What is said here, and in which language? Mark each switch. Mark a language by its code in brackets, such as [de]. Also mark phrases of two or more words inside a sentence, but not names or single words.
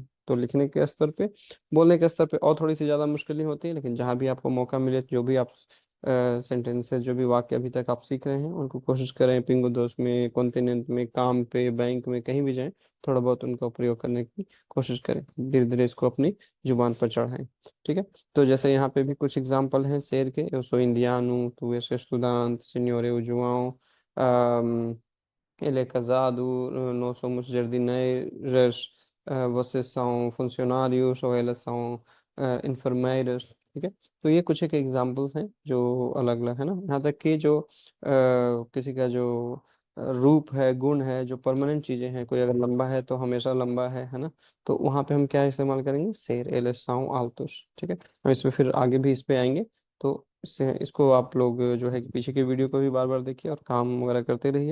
[hi] तो लिखने के स्तर पे, बोलने के स्तर पे और थोड़ी सी ज़्यादा मुश्किलें होती है, लेकिन जहाँ भी आपको मौका मिले, जो भी आप सेंटेंसेस, जो भी वाक्य अभी तक आप सीख रहे हैं, उनको कोशिश करें पिंगो दोस्त में, कॉन्टिनेंट में, काम पे, बैंक में, कहीं भी जाएं, थोड़ा बहुत उनका प्रयोग करने की कोशिश करें। धीरे धीरे इसको अपनी जुबान पर चढ़ाएं। ठीक है। तो जैसे यहाँ पे भी कुछ एग्जाम्पल हैं शेर के। [pt] Eu sou indiano, tu és estudante, senhor é o João, ele é casado, nós somos jardineiras, vocês são funcionários ou elas são enfermeiras। [hi] ठीक है। तो ये कुछ एक एग्जाम्पल्स हैं जो अलग अलग है ना। यहाँ तक कि जो किसी का जो रूप है, गुण है, जो परमानेंट चीजें हैं, कोई अगर लंबा है तो हमेशा लंबा है ना। तो वहां पे हम क्या इस्तेमाल करेंगे? [pt] Ser, eles são altos. [hi] ठीक है, हम इसमें फिर आगे भी इस पे आएंगे। तो इसको आप लोग जो है कि पीछे की वीडियो को भी बार बार देखिए और काम वगैरह करते रहिए।